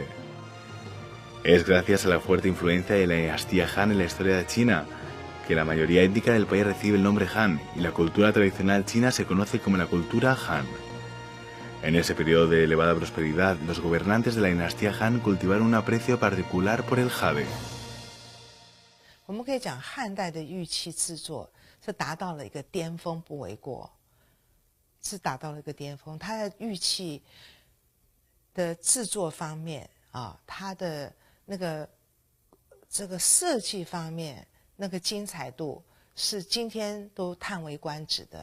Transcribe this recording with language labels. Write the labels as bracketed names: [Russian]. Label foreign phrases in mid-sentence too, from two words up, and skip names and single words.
[Spanish] Es gracias a la fuerte influencia de la dinastía Han en la historia de China que la mayoría étnica del país recibe el nombre Han y la cultura tradicional china se conoce como la cultura Han. En ese periodo de elevada prosperidad, los gobernantes de la dinastía Han cultivaron un aprecio particular por el jade. [Chinese] 我们可以讲汉代的玉器制作是达到了一个巅峰不为过，是达到了一个巅峰。它的玉器的制作方面啊，它的那个这个设计方面，那个精彩度是今天都叹为观止的。